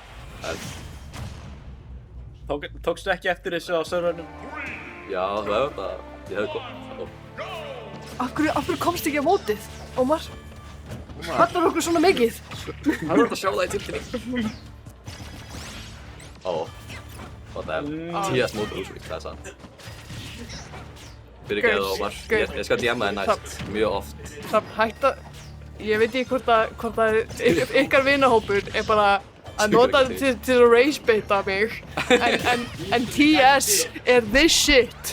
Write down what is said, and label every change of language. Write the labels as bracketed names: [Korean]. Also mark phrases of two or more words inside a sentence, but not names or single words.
[Icelandic] Tókstu ekki eftir þessu á servernum? Já, þú hefði þetta. Ég hefði komið. Af hverju komst ekki á mótið, Ómar? Hattar okkur svona mikið? Það voru að sjá það í tilkynning. Ó, [English] what the hell. [Icelandic] TS mótur úsvík, það er sant. Fyrirgeðu, Ómar. Ég skal DM-a þér næst, mjög oft. Það hætta... Ég veit ekki hvort að ykkar vinahópur er bara að nota þetta til að ragebaita mig en TS er [English] this shit.